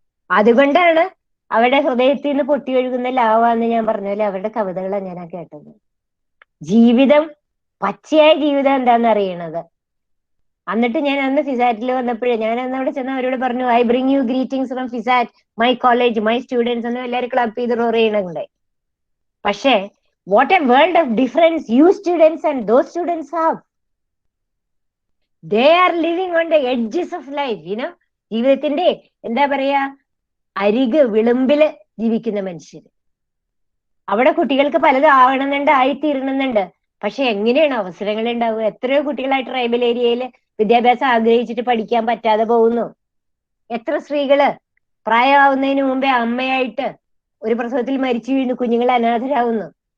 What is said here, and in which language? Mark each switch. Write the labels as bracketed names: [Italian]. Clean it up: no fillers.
[Malayalam] അതുകൊണ്ടാണ് അവരുടെ ഹൃദയത്തിൽ നിന്ന് പൊട്ടി ഒഴുകുന്ന ലാവാന്ന് ഞാൻ പറഞ്ഞാല് അവരുടെ കവിതകളാണ് ഞാൻ കേട്ടത്. ജീവിതം, പച്ചയായ ജീവിതം എന്താന്ന് അറിയണത്. എന്നിട്ട് ഞാൻ അന്ന് ഫിസാറ്റിൽ വന്നപ്പോഴേ ഞാൻ അന്ന് അവിടെ ചെന്ന് അവരോട് പറഞ്ഞു, [English] I bring you greetings from FISAT, my college, my students [Malayalam] എന്ന് എല്ലാവരും ക്ലബ് ചെയ്ത് റോർ ചെയ്യണുണ്ടായി. പക്ഷേ [English] what a world of difference you students and those students have. They are living on the edges of life, [Malayalam] ജീവിതത്തിന്റെ എന്താ പറയാ, വിളിമ്പില് ജീവിക്കുന്ന മനുഷ്യര്. അവിടെ കുട്ടികൾക്ക് പലതും ആവണമെന്നുണ്ട്, ആയിത്തീരണമെന്നുണ്ട്. പക്ഷെ എങ്ങനെയാണ് അവസരങ്ങൾ ഉണ്ടാവുക? എത്രയോ കുട്ടികളായിട്ട് ട്രൈബൽ ഏരിയയിൽ വിദ്യാഭ്യാസം ആഗ്രഹിച്ചിട്ട് പഠിക്കാൻ പറ്റാതെ പോകുന്നു. എത്ര സ്ത്രീകള് പ്രായമാവുന്നതിന് മുമ്പേ അമ്മയായിട്ട് ഒരു പ്രസവത്തിൽ മരിച്ചു വീഴുന്നു, കുഞ്ഞുങ്ങൾ അനാഥരാകുന്നു.